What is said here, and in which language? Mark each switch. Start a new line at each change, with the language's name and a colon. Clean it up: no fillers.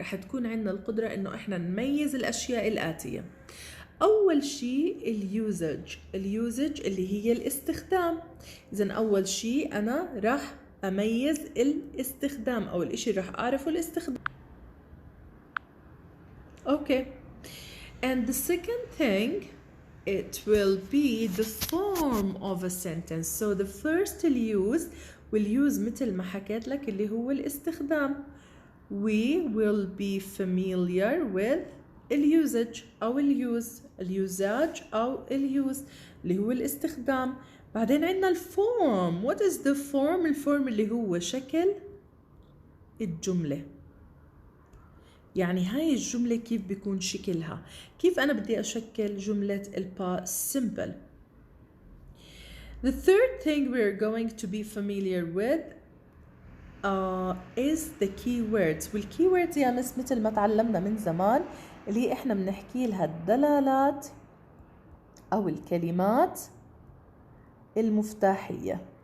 Arabic: رح تكون عندنا القدرة إنه إحنا نميز الأشياء الآتية. أول شيء اليوزج اللي هي الاستخدام. إذن أول شيء أنا راح أميز الاستخدام، أو الإشي راح أعرفه الاستخدام.
English: Okay. And the second thing, it will be the form of a sentence. So the first
Arabic: والuse مثل ما حكيت لك اللي هو الاستخدام.
English: We will be familiar with
Arabic: اليوزج أو اليوزاج أو اليوز اللي هو الاستخدام. بعدين عندنا الفورم.
English: What is the form؟
Arabic: الفورم اللي هو شكل الجملة. يعني هاي الجملة كيف بيكون شكلها، كيف أنا بدي أشكل جملة past simple.
English: The third thing we're going to be familiar with is the keywords.
Arabic: والkeywords يا مس مثل ما تعلمنا من زمان اللي هي إحنا بنحكي لها الدلالات أو الكلمات المفتاحية.